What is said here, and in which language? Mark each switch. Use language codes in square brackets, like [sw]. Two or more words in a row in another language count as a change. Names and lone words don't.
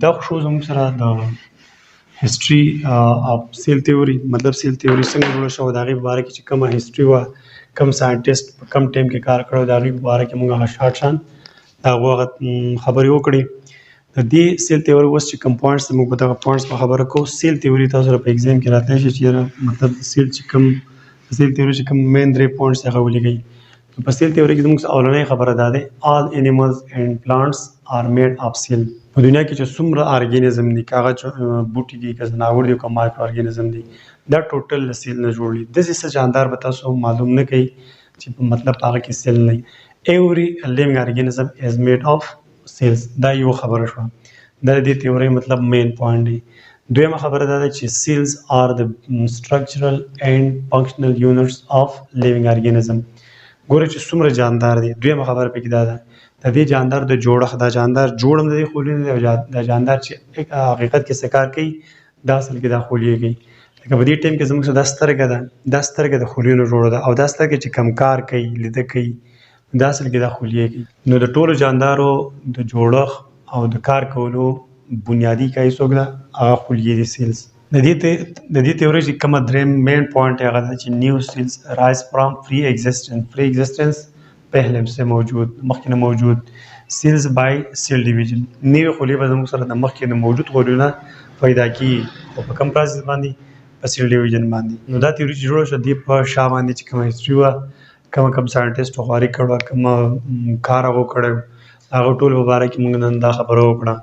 [ps] دا خو زموږ سره د [en] history of cell theory, [ps] مطلب [en] cell theory [ps] څنګه جوړه شوه د هغې په باره کې چې کومه هیستوري وه، کوم ساینټسټ په کم ټایم کې کار کړی، د هغې په باره کې موږ هغه شارټ شان د هغو هغه خبرې وکړې. د دې [en] cell theory [ps] اوس چې کوم پوینټس موږ په دغه پوینټس په خبره کوو. [en] cell theory [ps] تاسو سره په ایگزام کې راتلی شي چې مطلب سیل چې کوم [en] cell theory [ps] چې کوم [en] main 3 points [ps] هغه ولیکئ. په [en] cell theory [ps] کې زموږ اولنۍ خبره دا دی [en] all animals and plants are made of cell. [ps] په دنیا کې چې څومره ارګینزم دي، که هغه بوټي دي، که ځناور دي، که [en] micro organism [ps] دي، دا ټوټل له سیل نه جوړ دي. داسې څه جاندار به تاسو معلوم نه کوي چې مطلب هغه کې سیل نه وي. [en] every living organism is made of cells. [ps] دا یو خبره شوه. دا د دې تیوري مطلب [en] main point [ps] دی. دویمه خبره دا ده چې [en] cells are the structural and functional units of living organism. [ps] ګوره چې څومره جاندار دی. دویمه خبره پکې دا ده د دې جاندار د جوړښت، دا جاندار جوړ هم د دې خلیو نه دی، دا جاندار چې حقیقت کې څه کار کوي دا اصل کې دا خلیې کوي. لکه په دې ټایم کې زموږ سره دا سترګه ده، دا سترګه د خلیو نه جوړه ده، او دا سترګه چې کم کار کوي، لیده کوي، دا اصل کې دا خلیې کوي. نو د ټولو جاندارو د جوړښت او د کار کولو بنیادی کای څوک ده؟ هغه خلیې دي، سیلز. د دې تیوري چې کومه دریم [en] main point [ps] هغه ده چې [en] new cells arise from pre existence [ur] پهلے سے موجود، [ps] مخکې نه موجود، [en] cells by cell division. [ps] نوې خلیې به زموږ سره د مخکې نه موجود خلیو نه پیدا کیږي. او په کوم پروسس باندې؟ په [en] cell division [ps] باندې. نو دا تیوري چې جوړه شوه دې په شا باندې چې کومه هسټري وه، کوم ساینټسټ خواري کړې، کوم کار هغو کړی، هغه ټول په باره کې موږ نن دا خبره وکړه.